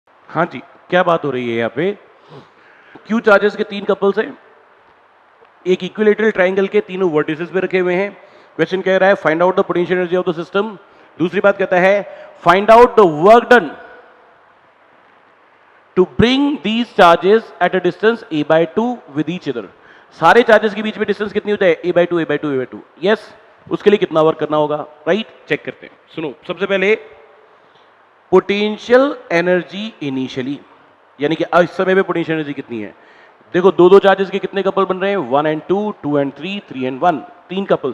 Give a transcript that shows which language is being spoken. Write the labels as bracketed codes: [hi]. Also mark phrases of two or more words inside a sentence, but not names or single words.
[hi] हाँ जी, क्या बात हो रही है यहाँ पे? क्यू चार्जेस के 3 कपल्स हैं, एक इक्विलेटरल ट्राइंगल के तीनों वर्टिसेस पे रखे हुए हैं। क्वेश्चन कह रहा है [en] find out the potential energy of the system. [hi] दूसरी बात कहता है [en] find out the work done to bring these charges at a distance a by 2 with each other. [hi] सारे चार्जेस के बीच में डिस्टेंस कितनी होता है? a by 2 a by 2 a by 2। यस, उसके लिए कितना वर्क करना होगा? राइट, चेक करते हैं। सुनो, सबसे पहले पोटेंशियल एनर्जी इनिशियली, यानी कि इस समय पे पोटेंशियल एनर्जी कितनी है। देखो दो दो चार्जेस के कितने कपल बन रहे हैं? 1 and 2, 2 and 3, 3 and 1, तीन कपल्स।